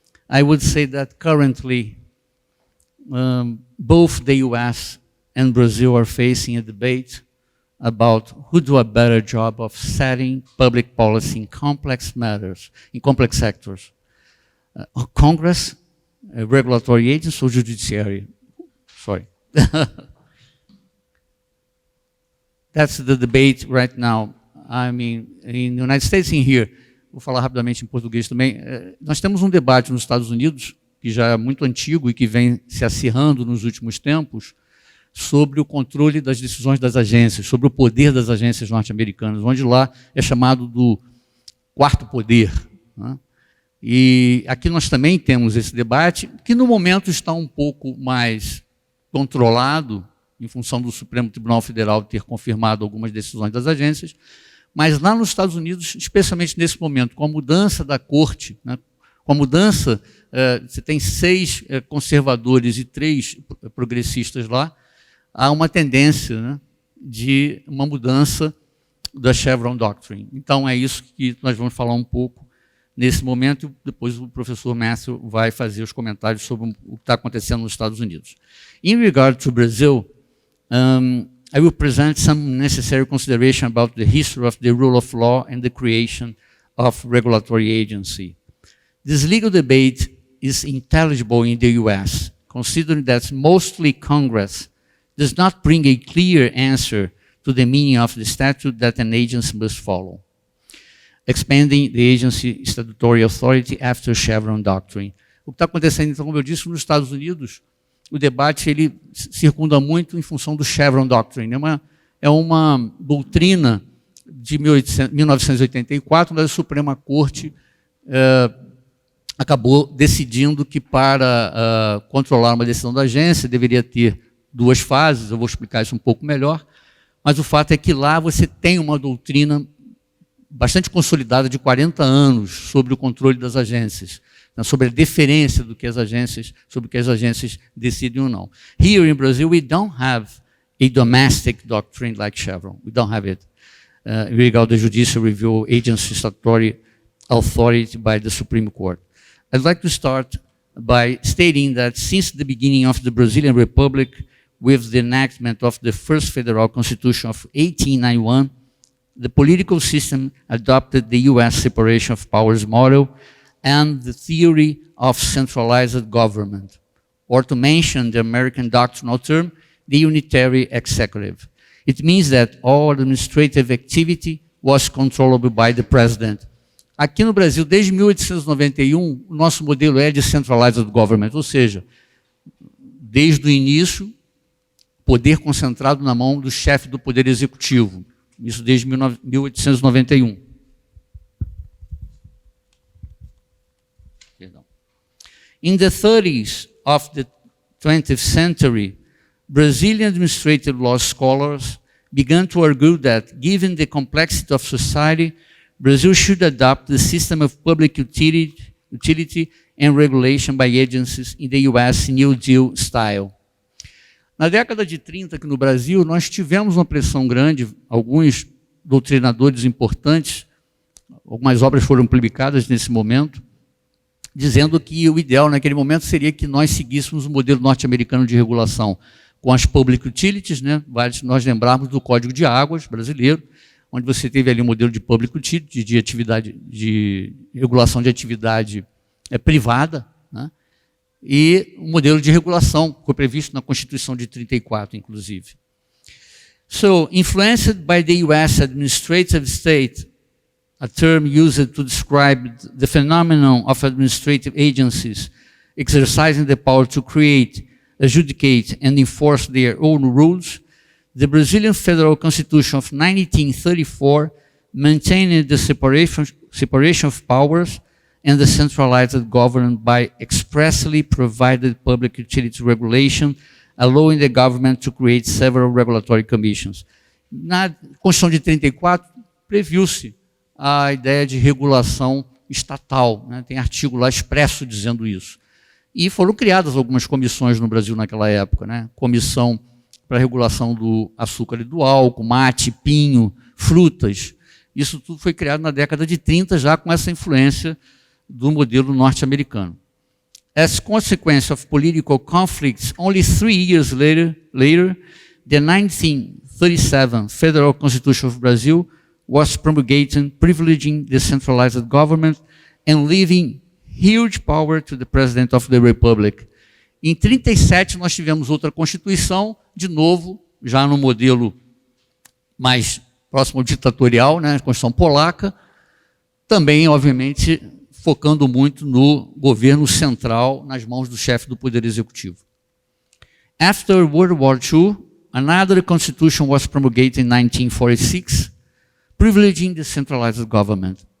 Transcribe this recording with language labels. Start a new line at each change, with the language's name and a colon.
English: I would say that currently, both the US and Brazil are facing a debate about who do a better job of setting public policy in complex matters, in complex sectors. Congress, regulatory agency, or judiciary? Sorry. That's the debate right now. I mean, in the United States, in here,
Portuguese: vou falar rapidamente em português também, nós temos um debate nos Estados Unidos, que já é muito antigo e que vem se acirrando nos últimos tempos, sobre o controle das decisões das agências, sobre o poder das agências norte-americanas, onde lá é chamado do quarto poder, né? E aqui nós também temos esse debate, que no momento está um pouco mais controlado, em função do Supremo Tribunal Federal ter confirmado algumas decisões das agências, Mas lá nos Estados Unidos, especialmente nesse momento, com a mudança da Corte, né, com a mudança, você tem 6 conservadores e 3 progressistas lá, há uma tendência, né, de uma mudança da Chevron Doctrine. Então, é isso que nós vamos falar um pouco nesse momento, e depois o professor Matthew vai fazer os comentários sobre o que está acontecendo nos Estados Unidos.
English: In regard to Brazil, I will present some necessary consideration about the history of the rule of law and the creation of regulatory agency. This legal debate is intelligible in the US, considering that mostly Congress does not bring a clear answer to the meaning of the statute that an agency must follow, expanding the agency statutory authority after Chevron Doctrine.
Portuguese: O que está acontecendo, então, como eu disse, nos Estados Unidos, o debate ele circunda muito em função do Chevron Doctrine. É uma doutrina de 1984, onde a Suprema Corte acabou decidindo que para controlar uma decisão da agência deveria ter 2 fases, eu vou explicar isso um pouco melhor, mas o fato é que lá você tem uma doutrina bastante consolidada de 40 anos sobre o controle das agências, sobre a deferência do que as agências, sobre o que as agências decidem ou não.
English: Here in Brazil, we don't have a domestic doctrine like Chevron. We don't have it. In regard to the judicial review agency statutory authority by the Supreme Court. I'd like to start by stating that since the beginning of the Brazilian Republic, with the enactment of the first federal constitution of 1891, the political system adopted the U.S. separation of powers model and the theory of centralized government, or to mention the American doctrinal term, the unitary executive. It means that all administrative activity was controllable by the president.
Portuguese: Aqui no Brasil, desde 1891, o nosso modelo é de
English: centralized government,
Portuguese: ou seja, desde o início, poder concentrado na mão do chefe do Poder Executivo. Isso desde 1891.
English: In the 30s of the 20th century, Brazilian administrative law scholars began to argue that, given the complexity of society, Brazil should adopt the system of public utility and regulation by agencies in the U.S. New Deal style.
Portuguese: Na década de 30, aqui no Brasil, nós tivemos uma pressão grande, alguns doutrinadores importantes, algumas obras foram publicadas nesse momento, dizendo que o ideal naquele momento seria que nós seguíssemos o modelo norte-americano de regulação, com as public utilities, né? Vale nós lembrarmos do Código de Águas brasileiro, onde você teve ali um modelo de public utility, de atividade, de regulação de atividade privada, né? E um modelo de regulação que foi previsto na Constituição de 34, inclusive.
English: So, influenced by the U.S. administrative state, a term used to describe the phenomenon of administrative agencies exercising the power to create, adjudicate, and enforce their own rules, the Brazilian Federal Constitution of 1934 maintained the separation of powers and the centralized government by expressly provided public utility regulation, allowing the government to create several regulatory commissions.
Portuguese: Na Constituição de 34, previu-se a ideia de regulação estatal, né? Tem artigo lá expresso dizendo isso. E foram criadas algumas comissões no Brasil naquela época, né? Comissão para regulação do açúcar e do álcool, mate, pinho, frutas. Isso tudo foi criado na década de 30, já com essa influência do modelo norte-americano.
English: As consequence of political conflicts, only 3 years later, the 1937 Federal Constitution of Brazil was promulgated, privileging the centralized government and leaving huge power to the President of the Republic.
Portuguese: Em 37 nós tivemos outra Constituição, de novo, já no modelo mais próximo ao ditatorial, né, a Constituição polaca, também, obviamente, focando muito no governo central, nas mãos do chefe do Poder Executivo.
English: After World War II, another constitution was promulgated in 1946, privileging the centralized government.